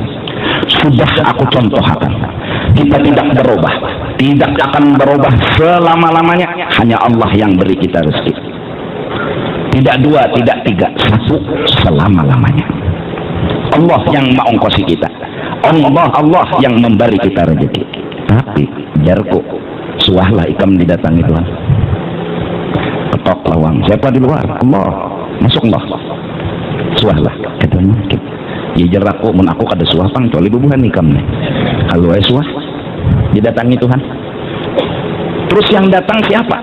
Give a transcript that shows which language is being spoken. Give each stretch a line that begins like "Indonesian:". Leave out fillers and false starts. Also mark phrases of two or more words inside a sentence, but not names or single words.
Indonesian: Sudah aku contohkan, kita tidak berubah, tidak akan berubah selama-lamanya. Hanya Allah yang beri kita rezeki. Tidak dua, tidak tiga, satu selama-lamanya. Allah yang mengongkosi kita. Allah yang memberi kita rezeki.
Banjar: Tapi jarko suahlah ikam didatangi Tuhan.
Indonesian: Ketok lawang. Siapa di luar? Allah. Masuk Allah.
Banjar: Suahlah. Kata mungkin. Ya jeraku mun aku kada suah pang kecuali bubuhan ikam nih.
Indonesian: Kalau ay suah didatangi Tuhan. Terus yang datang siapa?